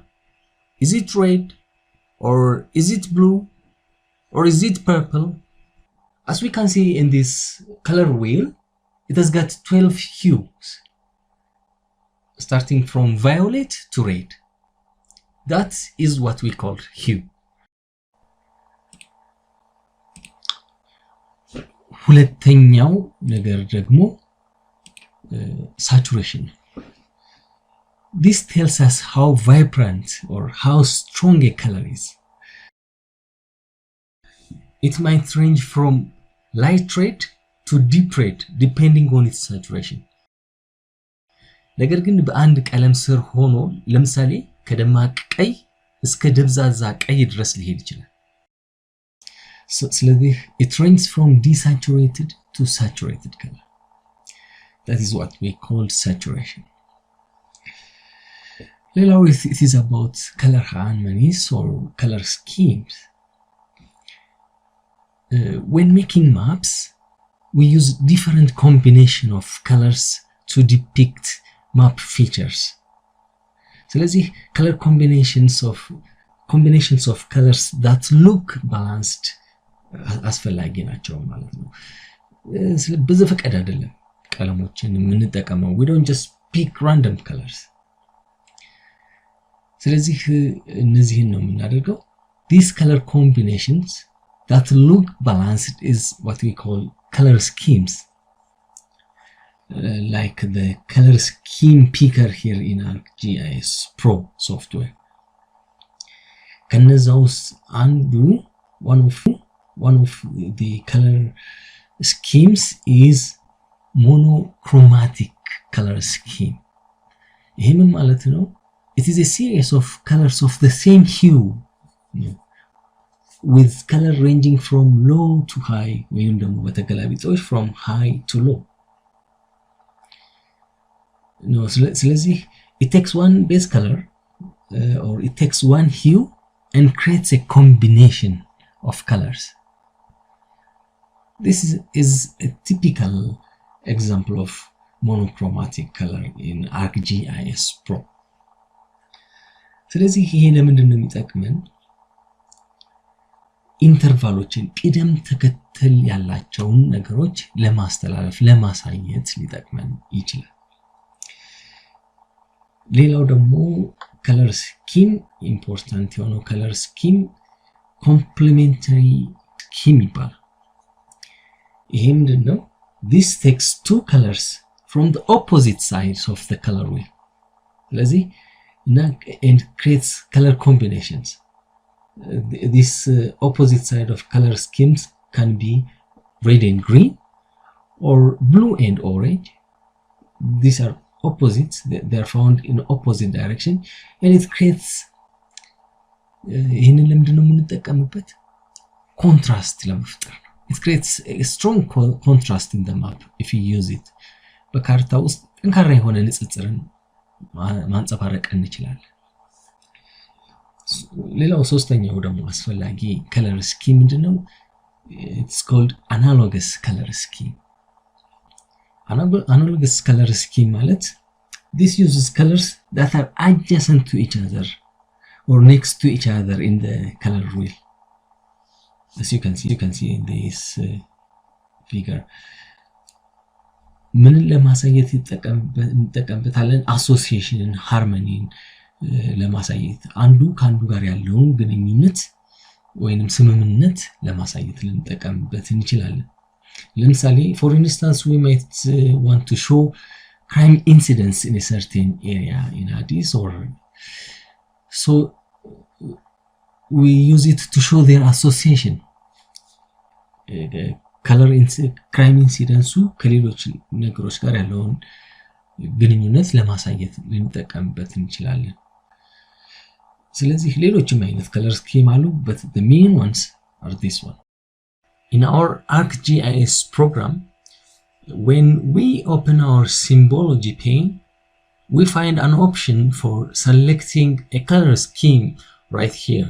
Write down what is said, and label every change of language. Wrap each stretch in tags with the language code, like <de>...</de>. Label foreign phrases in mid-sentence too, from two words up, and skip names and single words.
<en>Is it red, or is it blue, or is it purple? As we can see in this color wheel, it has got 12 hues, starting from violet to red. That is what we call hue.</en> <am>ሁለተኛው ነገር ደግሞ saturation.</am> <en>This tells us how vibrant or how strong a color is. It might range from light red to deep red depending on its saturation.</en> <am>ነገር ግን በአንድ ቀለም ስር ሆኖ ለምሳሌ ከደማቅ ቀይ እስከ ደብዛዛ ቀይ ድረስ ሊሄድ ይችላል። ስለዚህ</am> <en>it ranges from desaturated to saturated color. That is what we call saturation.</en> <am>ሌላው</am> <en>it is about color harmonies or color schemes. When making maps, we use different combination of colors to depict map features.</en> <am>ስለዚህ</am> <en>color combinations of colors that look balanced</en> <am>አስፈላጊ ናቸው ማለት ነው። በዘፈቀደ አይደለም ቀለሞችን የምንጠቀመው።</am> <en>we don't just pick random colors.</en> <am>ስለዚህ እነዚህን ነው የምናደርገው።</am> <en>These color combinations that look balanced is what we call color schemes. Like the color scheme picker here in ArcGIS Pro software.</en> <am>ከነዛ ውስጥ አንዱ</am> <en>one of the color schemes is monochromatic color scheme.</en> <am>ይሄም ማለት ነው</am> <en>it is a series of colors of the same hue, with color ranging from low to high,</en> <am>ወይም ደግሞ በተገላቢጦሽ</am> <en>from high to low.</en> <am>ስለዚህ</am> <en>it takes one base color or it takes one hue and creates a combination of colors. This is a typical example of monochromatic color in ArcGIS Pro.</en> <am>ስለዚህ ይሄ ለምንድን ነው የሚጠቅመን? ኢንተርቫሎችን ቅደም ተከተል ያላቸውን ነገሮች ለማስተላለፍ ለማሳየት ሊጠቅመን ይችላል። ሌላው ደግሞ</am> <en>color scheme important</en> <am>የሆነው</am> <en>color scheme complementary scheme</en> <am>ይባላል። ይሄ ምንድን ነው?</am> <en>This takes two colors from the opposite sides of the color wheel. ስለዚህ and creates color combinations. This opposite side of color schemes can be red and green or blue and orange. These are opposites, they are found in opposite direction, and it creates</en> <am>ይህንን ለምንድነው የምንጠቀምበት?</am> <en>contrast</en> <am>ለመፍጠር ነው።</am> <en>It creates a strong contrast in the map if you use it.</en> <am>በካርታ ውስጥ ጠንካራ የሆነ ንጽጽርን ማንጸባረቅ እንችላለን። ሌላው ሶስተኛው ደግሞ አስፈላጊ</am> <en>color scheme</en> <am>ምንድነው?</am> <en>It's called analogous color scheme. Analogous color scheme</en> <am>ማለት</am> <en>this uses colors that are adjacent to each other or next to each other in the color wheel. As you can see in this figure.</en> <am>ምንን ለማሳየት እንጠቀምበታለን? አሶሲዬሽንን፣ ሃርመኒን ለማሳየት አንዱ ከአንዱ ጋር ያለውን ግንኙነት ወይንም ስምምነት ለማሳየት ልንጠቀምበት እንችላለን። ለምሳሌ</am> <en>for instance we might want to show crime incidents in a certain area in Addis, or so we use it to show their association. color crime incidents</en> <am>ከሌሎች ነገሮች ጋር ያለውን ግንኙነት ለማሳየት ልንጠቀምበት እንችላለን። ስለዚህ ሌሎችም አይነት</am> <en>color scheme</en> <am>አሉ,</am> <en>but the main ones are this one. In our ArcGIS program, when we open our symbology pane, we find an option for selecting a color scheme right here.</en>